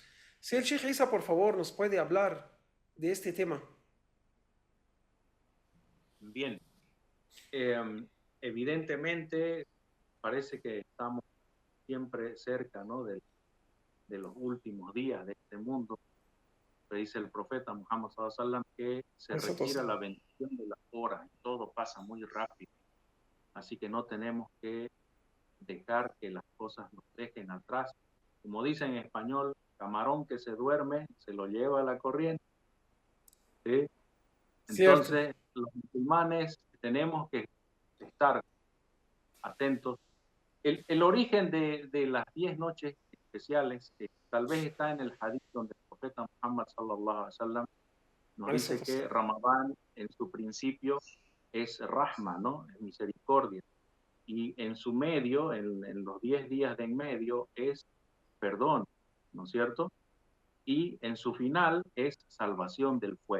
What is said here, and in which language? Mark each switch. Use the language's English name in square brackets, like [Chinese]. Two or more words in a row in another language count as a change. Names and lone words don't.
[Spanish] Si el Sheikh Isa, por favor, nos puede hablar de este tema. Bien. Evidentemente, parece que estamos siempre cerca, ¿no?, de los últimos días de este mundo. Dice el profeta Muhammad [Arabic] صلى الله عليه وسلم [Spanish] que se retira la bendición de las horas y todo pasa muy rápido. Así que no tenemos que dejar que las cosas nos dejen atrás. Como dice en español, camarón que se duerme se lo lleva a la corriente. ¿Sí? Entonces, los musulmanes tenemos que estar atentos. El origen de las 10 noches especiales tal vez está en el hadith donde el profeta Muhammad [Arabic] صلى الله عليه وسلم [Spanish] nos dice que Ramadán en su principio es rahma, ¿no? Es misericordia. Y en su medio, en los 10 días de en medio, es perdón, ¿no es cierto? Y en su final es salvación del fuego.